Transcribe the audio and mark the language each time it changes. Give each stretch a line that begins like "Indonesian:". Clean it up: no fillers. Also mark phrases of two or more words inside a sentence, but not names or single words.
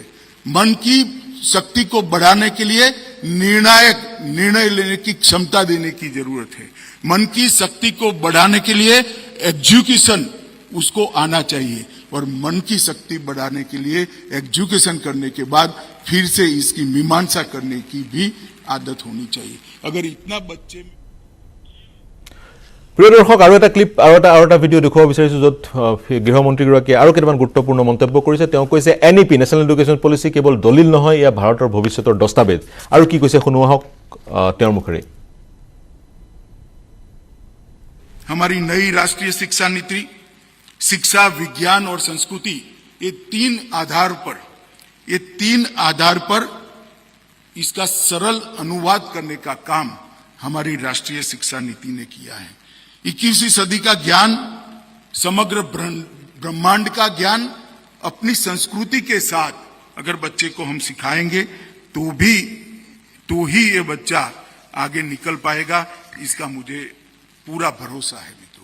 Hindi: मन की शक्ति को बढ़ाने के लिए निर्णय लेने की क्षमता देने की जरूरत है। मन की शक्ति को बढ़ाने के लिए एजुकेशन उसको आना चाहिए और मन की शक्ति बढ़ाने के लिए एजुकेशन करने के बाद फिर से इसकी मीमांसा करने की भी आदत होनी चाहिए। अगर इतना बच्चे
Assamese: প্ৰিয় দৰ্শক, আৰু এটা ক্লিপ আৰু এটা ভিডিঅ' দেখুৱাব বিচাৰিছোঁ য'ত গৃহমন্ত্ৰীগৰাকীয়ে আৰু কেইটামান গুৰুত্বপূৰ্ণ মন্তব্য কৰিছে। তেওঁ কৈছে NEP
English: National Education Policy
Assamese: কেৱল দলিল নহয়, এয়া ভাৰতৰ ভৱিষ্যতৰ দস্তাবেজ। আৰু কি কৈছে শুনো আহক তেওঁৰ মুখেৰে।
Hindi: हमारी नई राष्ट्रीय शिक्षा नीति, शिक्षा, विज्ञान और संस्कृति, ये तीन आधार पर इसका सरल अनुवाद करने का काम हमारी राष्ट्रीय शिक्षा नीति ने किया है। 21वीं सदी का ज्ञान, समग्र ब्रह्मांड का ज्ञान अपनी संस्कृति के साथ अगर बच्चे को हम सिखाएंगे तो ही ये बच्चा आगे निकल पाएगा, इसका मुझे पूरा भरोसा है मित्रों।